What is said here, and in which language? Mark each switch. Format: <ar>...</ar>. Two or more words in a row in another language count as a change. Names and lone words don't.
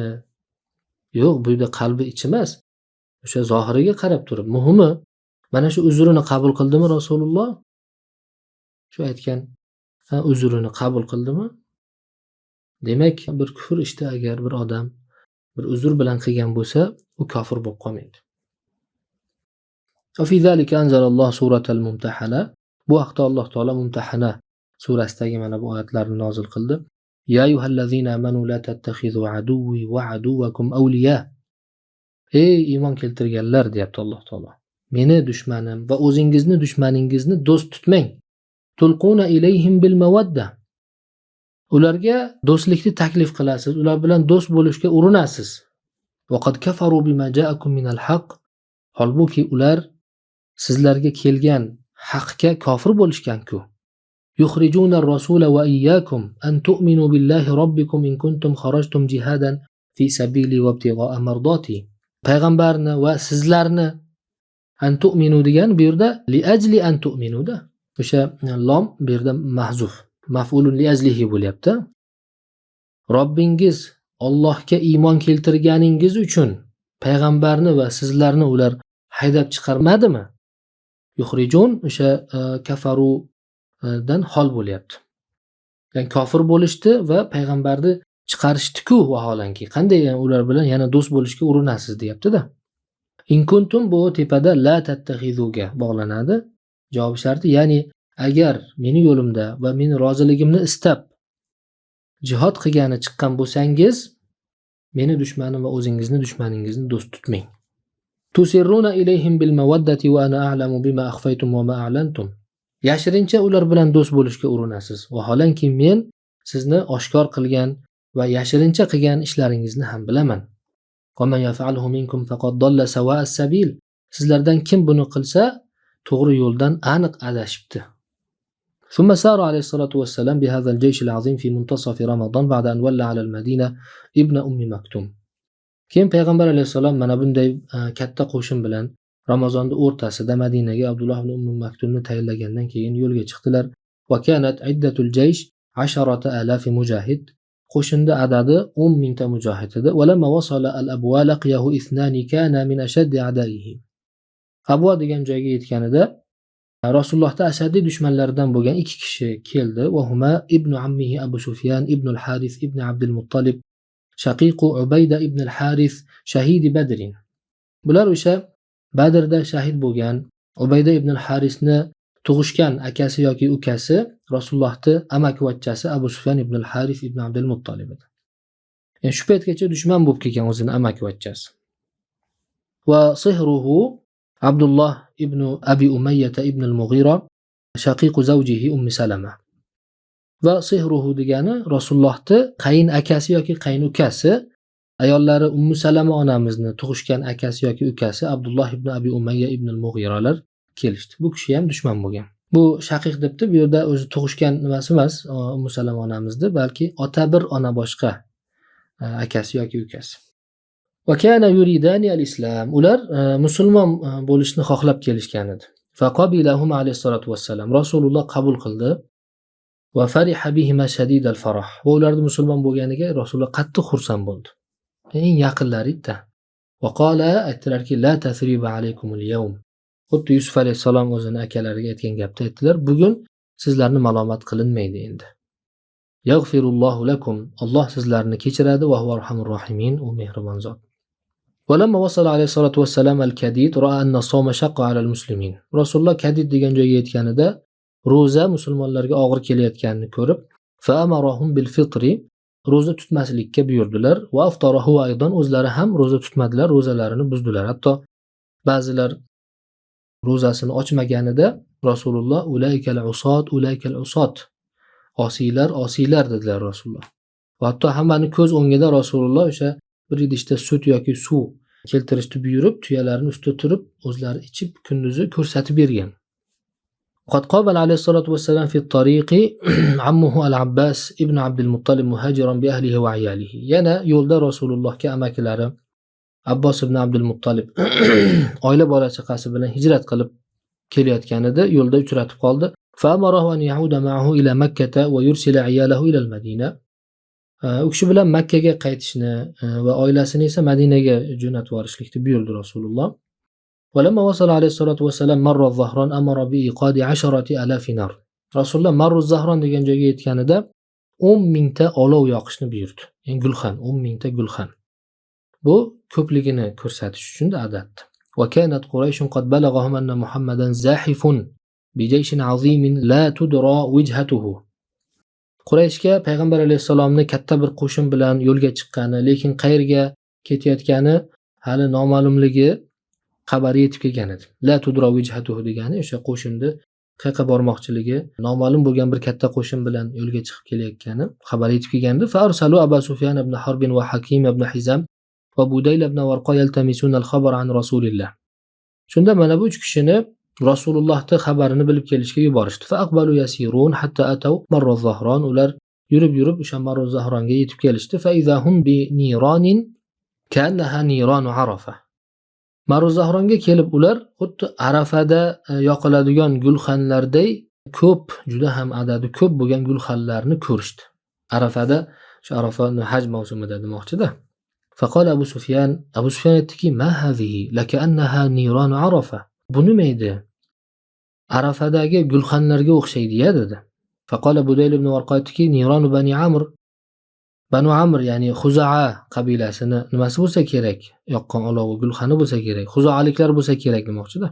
<uz>Yo'q, bu yerda qalbi ichi emas. O'sha zohiriga qarab turib, muhimi mana shu uzrini qabul qildimi Rasululloh? Shu aytgan uzrini qabul qildimi? Demak, bir kufr ishda agar bir odam bir uzr bilan qilgan bo'lsa, u kofir bo'lib qolmaydi.</uz> <ar>وفي ذلك أنزل الله سورة الممتحنة.</ar> <uz>Bu vaqtda Alloh taolo Mumtahana surasidagi mana bu oyatlarni nozil qildi.</uz> <ar>يا أيها الذين آمنوا لا تتخذوا عدوي وعدوكم أولياء.</ar> <uz>Ey iymon keltirganlar deyapti Alloh taolo. Meni dushmanim va o'zingizni dushmaningizni do'st tutmang.</uz> <ar>تلقون إليهم بالمودة.</ar> <uz>Ularga do'stlikni taklif qilasiz, ular bilan do'st bo'lishga urinasiz.</uz> <ar>وقد كفروا بما جاءكم من الحق.</ar> <uz>Holbuki ular sizlarga kelgan haqqa kofir bo'lishgan-ku.</uz> <ar>يخرجون الرسول وإياكم أن تؤمنوا بالله ربكم إن كنتم خرجتم جهادا في سبيلي وابتغاء مرضاتي.</ar> <uz>Payg'ambarni va sizlarni</uz> <ar>أن تؤمنوا</ar> <uz>degan bu yerda</uz> <ar>لأجل أن تؤمنوا</ar> <uz>da. O'sha lom bu yerda mahzuf.</uz> <ar>مفعول لأجله</ar> <uz>bo'lyapti. Robbingiz Allohga iymon keltirganingiz uchun payg'ambarni va sizlarni ular haydab chiqarmadimi? Yukhrijun o'sha kafaru dan hol bo'lyapti. Ya'ni kofir bo'lishdi va payg'ambarni chiqarishdi-ku vaholanki. Qanday ular bilan yana do'st bo'lishga urinasiz deyapti-da.</uz> <ar>إن كنتم</ar> <uz>bu tepada la tattakhizuga bog'lanadi. Javob sharti, ya'ni agar meni yo'limda va meni roziligimni istab jihad qilgani chiqqan bo'lsangiz, meni dushmanim va o'zingizni dushmaningizni do'st tutmang.</uz> <ar>تسرون إليهم بالمودة وأنا أعلم بما أخفيتم وما أعلنتم.</ar> <uz>Yashirincha ular bilan do'st bo'lishga urinasiz. Vaholanki men sizni oshkor qilgan va yashirincha qilgan ishlaringizni ham bilaman.</uz> <ar>ومن يفعله منكم فقد ضل سواء السبيل.</ar> <uz>Sizlardan kim buni qilsa, to'g'ri yo'ldan aniq adashibdi.</uz> <ar>ثم سار عليه الصلاة والسلام بهذا الجيش العظيم في منتصف رمضان بعد أن ولى على المدينة ابن أم مكتوم.</ar> <uz>Keyin payg'ambar alayhisalom mana bunday katta qo'shin bilan Ramazonning o'rtasida Madinaga Abdulloh ibn Umm Maktumni tayinlagandan keyin yo'lga chiqdilar.</uz> <ar>وكانت عدة الجيش 10,000 مجاهد.</ar> <uz>Qo'shinda adadi 10 mingta mujohid edi.</uz> <ar>ولما وصل الأبواء لقيه اثنان كانا من أشد أعدائه.</ar> <uz>Abwa degan joyga yetganida Rasulullohda ashaddiy dushmanlaridan bo'lgan ikki kishi keldi.</uz> <ar>وهما ابن عمه أبو سفيان بن الحارث بن عبد المطلب شقيق عبيدة بن الحارث شهيد بدر.</ar> <uz>Bular o'sha Badrda shahid bo'lgan Ubayda ibn al-Harithni tug'ishgan akasi yoki ukasi Rasulullohning amakivachchasi Abu Sufyan ibn al-Harith ibn Abdul Muttalib edi. Yani shu paytgacha dushman bo'lib kelgan o'zini amakivachchasi.</uz> <ar>وصهره عبد الله بن أبي أمية بن المغيرة شقيق زوجه أم سلمة. وصهره</ar> <uz>degani Rasulullohning qayin akasi yoki qayin ukasi, ayollari Ummu Salama onamizni tug'ishgan akasi yoki ukasi Abdullah ibn Abi Umayya ibn al-Mughiralar kelishdi. Bu kishi ham dushman bo'lgan. Bu shaqiq debdi, bu yerda o'zi tug'ishgan nimasi emas, Ummu Salama onamizni, balki ota bir ona boshqa akasi yoki ukasi.</uz> <ar>وكانا يريدان الإسلام.</ar> <uz>Ular musulmon bo'lishni xohlab kelishgan edi.</uz> <ar>فقبلهما عليه الصلاة والسلام.</ar> <uz>Rasululloh qabul qildi.</uz> <ar>وفرح بهما شديد الفرح.</ar> <uz>Va ularning musulmon bo'lganiga Rasululloh qattiq xursand bo'ldi. Eng yaqinlari-da.</uz> <ar>وقال aytdilarki لا تثريب عليكم اليوم.</ar> <uz>Xuddi Yusuf alayhisalom o'zini akalariga aytgan gapni aytdilar. Bugun sizlarni malomat qilinmaydi endi.</uz> <ar>يغفر الله لكم.</ar> <uz>Alloh sizlarni kechiradi</uz> <ar>وهو أرحم الراحمين.</ar> <uz>U mehribon zot.</uz> <ar>ولما وصل عليه الصلاة والسلام الكديد رأى أن الصوم شق على المسلمين.</ar> <uz>Rasululloh Kadid degan joyga yetganida roza musulmonlarga og'ir kelayotganini ko'rib,</uz> <ar>فأمرهم بالفطر,</ar> <uz>roza tutmaslikka buyurdilar.</uz> <ar>وأفطره أيضا,</ar> <uz>o'zlari ham roza tutmadilar, rozalarini buzdilar. Hatto ba'zilar rozasini ochmaganida Rasululloh</uz> <ar>أولئك العصاة,</ar> <uz>osiylar dedilar Rasululloh. Va hatto hammani ko'z o'ngida Rasululloh o'sha bir idishda sut yoki suv keltirishni buyurib, tuyalarni ustida turib, o'zlari ichib kunduzi ko'rsatib bergan.</uz> <ar>قد قابل عليه الصلاة والسلام في الطريق عمه العباس بن عبد المطلب مهاجرا بأهله وعياله.</ar> <uz>Yana yo'lda Rasulullohga amakilari Abbos ibn Abdul Muttalib oila bola chaqasi bilan hijrat qilib kelayotganida yo'lda uchratib qoldi.</uz> <ar>فأمره أن يعود معه إلى مكة ويرسل عياله إلى المدينة.</ar> <uz>U kishi bilan Makkaga qaytishni va oilasini esa Madinaga jo'natib yuborishlikni buyurdi Rasululloh.</uz> <ar>ولما وصل عليه الصلاة والسلام مر الظهران أمر بإيقاد 10,000 نار.</ar> <uz>Rasululloh Marru az-Zahron degan joyga yetganida 10 mingta olov yoqishni buyurdi. Ya'ni gulxan, 10 mingta gulxan. Bu ko'pligini ko'rsatish uchun adatda.</uz> <ar>وكانت قريش قد بلغهم أن محمدا زاحف بجيش عظيم لا تدرى وجهته.</ar> <uz>Qurayshga payg'ambar alayhisalomni katta bir qo'shin bilan yo'lga chiqqani, lekin qayerga ketayotgani hali noma'lumligi xabari yetib kelgan edi.</uz> <ar>لا تدرى وجهته</ar> <uz>degani o'sha qo'shinni qayerga bormoqchiligi noma'lum bo'lgan bir katta qo'shin bilan yo'lga chiqib kelayotgani xabar yetib kelgandi.</uz> <ar>فأرسلوا أبا سفيان بن حرب وحكيم بن حزام وبديل بن ورقاء يلتمسون الخبر عن رسول الله.</ar> <uz>Shunda mana bu 3 kishini Rasulullohning xabarini bilib kelishga yuborishdi.</uz> <ar>فأقبلوا يسيرون حتى أتوا مر الظهران.</ar> <uz>Ular yurib o'sha Marra az-Zahronga yetib kelishdi.</uz> <ar>فإذا هم بنيران كأنها نيران عرفة.</ar> <uz>Marra az-Zahronga kelib ular xuddi Arafada yoqiladigan gulxanlarday ko'p, juda ham adadi ko'p bo'lgan gulxanlarni ko'rishdi. Arafada, shu Arafani haj mavsumida demoqchida.</uz> <ar>فقال أبو سفيان aytdiki: "ما هذه لكأنها نيران عرفة."</ar> <uz>Bu nima edi? Arafadagi gulxanlarga o'xshaydi-ya dedi. Faqala Budayl ibn Warqa aytdiki: "Niranu Bani Amr." Banu Amr, ya'ni Xuza'a qabilasini nimasi bo'lsa kerak, yoqqan olovi gulxani bo'lsa kerak, Xuzoaliklar bo'lsa kerak demoqchida.</uz>